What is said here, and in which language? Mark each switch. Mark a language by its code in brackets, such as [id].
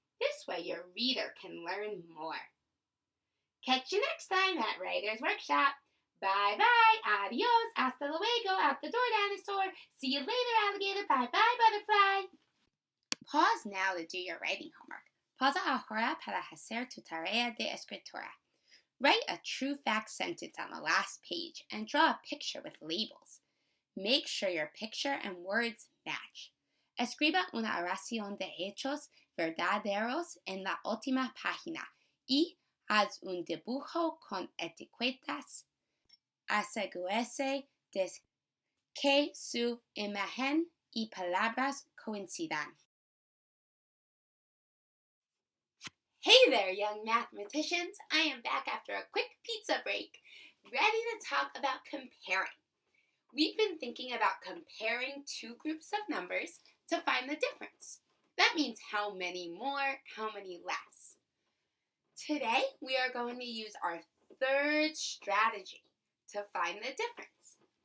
[en] This way your reader can learn more. Catch you next time at Writer's Workshop. Bye-bye, [es] adios, hasta luego, [en] out the door, dinosaur. See you later, alligator. Bye-bye, butterfly. Pause now to do your writing homework. [es] Pausa ahora para hacer tu tarea de escritura. [en] Write a true fact sentence on the last page and draw a picture with labels. Make sure your picture and words match. [es] Escriba una oración de hechos verdaderos en la última página y haz un dibujo con etiquetas. Asegúrese de que su imagen y palabras coincidan. [en] Hey there, young mathematicians! I am back after a quick pizza break, ready to talk about comparing. We've been thinking about comparing two groups of numbers to find the difference. That means how many more, how many less. Today, we are going to use our third strategy to find the difference.